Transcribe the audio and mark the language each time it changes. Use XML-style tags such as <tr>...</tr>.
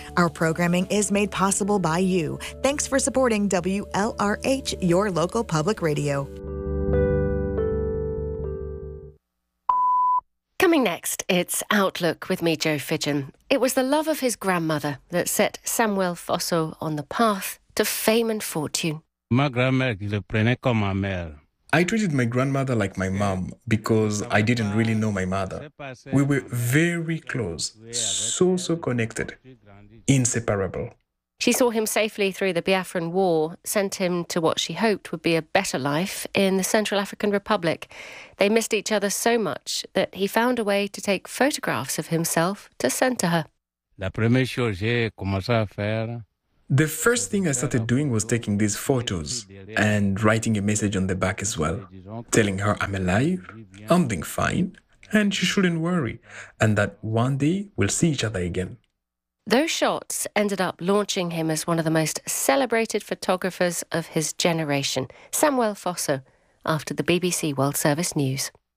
<en>Our programming is made possible by you. Thanks for supporting WLRH, your local public radio. Coming next, it's Outlook with me, Joe Fidgen. It was the love of his grandmother that set Samuel Fosso on the path to fame and fortune.</en> <fr>My grandmère, je le prenais comme ma mère.</fr> <en>I treated my grandmother like my mom because I didn't really know my mother. We were very close, so connected, inseparable. She saw him safely through the Biafran War, sent him to what she hoped would be a better life in the Central African Republic. They missed each other so much that he found a way to take photographs of himself to send to her.</en> <fr>La première chose j'ai commencé à faire...</fr> <en>The first thing I started doing was taking these photos and writing a message on the back as well, telling her I'm alive, I'm doing fine, and she shouldn't worry, and that one day we'll see each other again. Those shots ended up launching him as one of the most celebrated photographers of his generation, Samuel Fosso, after the BBC World Service News.</en>